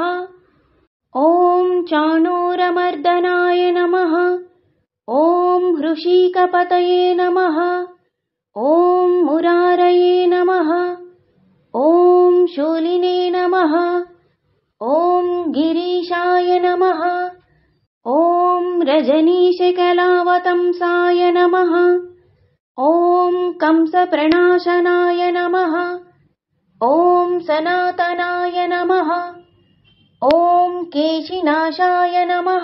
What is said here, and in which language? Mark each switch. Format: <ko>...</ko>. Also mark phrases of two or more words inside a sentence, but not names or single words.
<sa>ఓం చాణూరమర్దనాయ నమః. ఓం హృషీకపతయే నమః. ఓం మురారయే నమః. ఓం శూలినే నమః. ఓం नमः। ॐ रजनीशकलावतंसाय नमः। ॐ कंसप्रणाशनाय नमः। ॐ सनातनाय नमः। ॐ केशिनाशाय नमः।</sa>